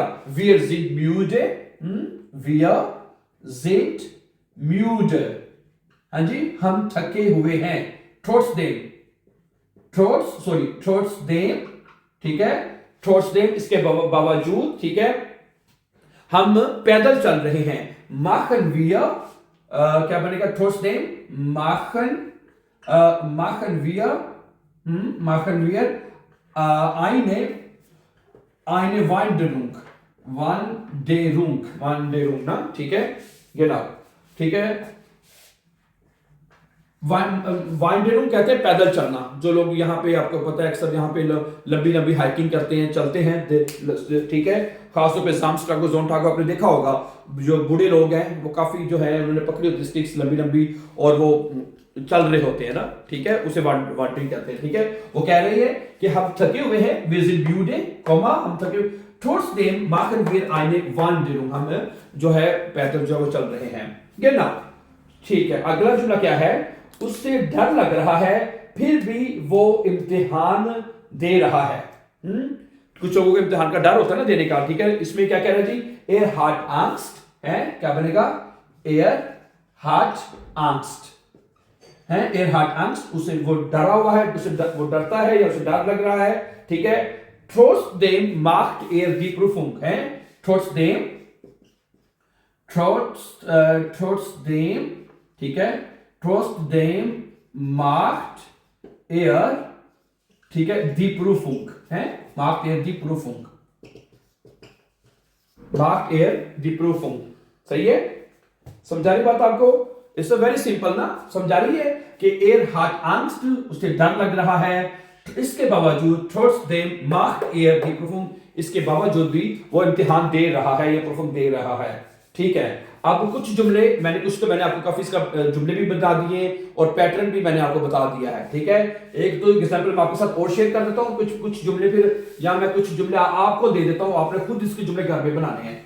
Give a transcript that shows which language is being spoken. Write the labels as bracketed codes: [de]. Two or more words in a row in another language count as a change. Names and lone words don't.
[de] wir sind müde, [hi] हाँ जी, हम थके हुए हैं, trotzdem, ठीक है, trotzdem इसके बावजूद, ठीक है, हम पैदल चल रहे हैं, [de] machen wir, [hi] क्या बनेगा? [de] trotzdem machen wir eine Wanderung [hi] ना, ठीक है, genau, ठीक है, वाइंडरिंग कहते हैं पैदल चलना, जो लोग यहाँ पे, आपको पता है अक्सर यहाँ पे लंबी लंबी हाइकिंग करते हैं, चलते हैं, ठीक है, खासतौर पे जामस्ट्रागो जोंटागो आपने देखा होगा, जो बूढ़े लोग हैं वो काफी जो है उन्होंने पकड़ी होती स्टिक्स लंबी लंबी और वो चल रहे होते हैं ना, ठीक है, उसे वांडरिंग कहते हैं, ठीक है, वो कह रही है कि हम थके हुए हैं, [de] wir sind müde, [hi] हम थके, [de] trotzdem machen wir eine Wanderung, [hi] हम जो है पैदल जो वो चल रहे हैं, genau, ठीक है। अगला जुमला क्या है? उससे डर लग रहा है फिर भी वो इम्तिहान दे रहा है, कुछ लोगों को इम्तिहान का डर होता है ना देने का, ठीक है, इसमें क्या कह रहा है जी? [de] er hat Angst [hi] है, क्या बनेगा? [de] er hat Angst [hi] है, [de] er hat Angst, [hi] उसे वो डरा हुआ है, उसे वो डरता है या उसे डर लग रहा है, ठीक है, [de] trotzdem macht er die Prüfung है, trotzdem [hi] ठीक है, [de] trotzdem macht er, ठीक है, die Prüfung है, macht er die Prüfung, macht er die Prüfung, [hi] सही है? समझा रही बात आपको? [en] it's very simple [hi] ना, समझा रही है कि [de] er hat Angst, [hi] उसे डर लग रहा है, इसके बावजूद [de] trotzdem macht er die Prüfung, [hi] इसके बावजूद भी वो इम्तिहान दे रहा है या प्रूफ दे रहा है, ठीक है। अब कुछ जुमले मैंने आपको काफी इसका जुमले भी बता दिए और पैटर्न भी मैंने आपको बता दिया है, ठीक है। एक दो एग्जांपल मैं आपके साथ और शेयर कर देता हूं, कुछ जुमले फिर, या मैं कुछ जुमले आपको दे देता हूं, आपने खुद इसके जुमले घर में बनाने हैं।